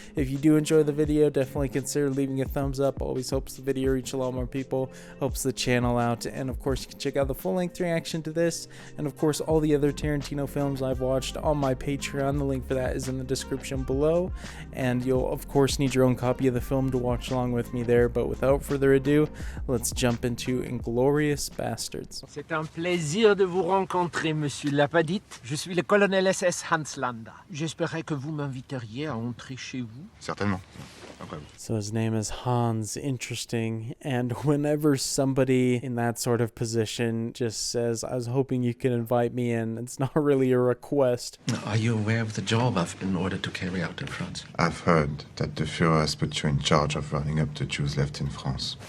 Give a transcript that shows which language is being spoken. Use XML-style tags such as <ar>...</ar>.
<en>If you do enjoy the video, definitely consider leaving a thumbs up. Always helps the video reach a lot more people, helps the channel out, and of course you can check out the full-length reaction to this, and of course all the other Tarantino films I've watched on my Patreon. The link for that is in the description below, and you'll of course need your own copy of the film to watch along with me there. But without further ado, let's jump into Inglourious Basterds.</en> <fr>C'est un plaisir de vous rencontrer, monsieur Lapadite. Je suis le colonel SS Hans Landa. J'espérais que vous m'inviteriez à entrer chez vous. Certainement.</fr> <en>So his name is Hans. Interesting. And whenever somebody in that sort of position just says, I was hoping you could invite me in, it's not really a request. Are you aware of the job I've been ordered to carry out in France? I've heard that the Führer has put you in charge of running up the Jews left in France.</en>